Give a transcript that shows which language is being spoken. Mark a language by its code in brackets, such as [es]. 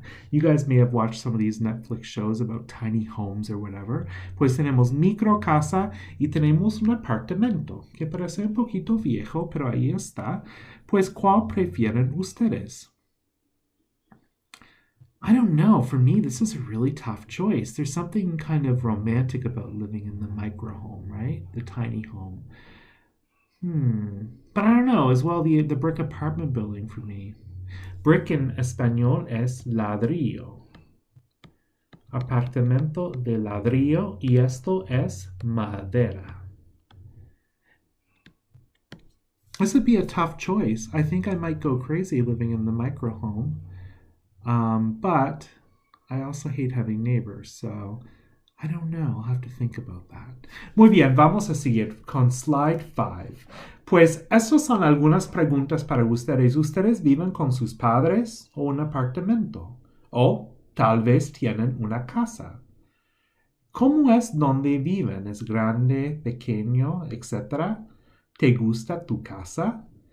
[en] You guys may have watched some of these Netflix shows about tiny homes or whatever. [es] Pues tenemos micro casa y tenemos un apartamento que parece un poquito viejo, pero ahí está. Pues, ¿cuál prefieren ustedes? [en] I don't know. For me, this is a really tough choice. There's something kind of romantic about living in the micro home, right? The tiny home. But I don't know. As well, the brick apartment building for me. [es] Brick en español es ladrillo. Apartamento de ladrillo y esto es madera. [en] This would be a tough choice. I think I might go crazy living in the micro home. But I also hate having neighbors, so I don't know. I'll have to think about that. [es] Muy bien, vamos a seguir con slide 5. Pues estas son algunas preguntas para ustedes. ¿Ustedes viven con sus padres o un apartamento? O tal vez tienen una casa. ¿Cómo es donde viven? ¿Es grande, pequeño, etcétera? ¿Te gusta tu casa?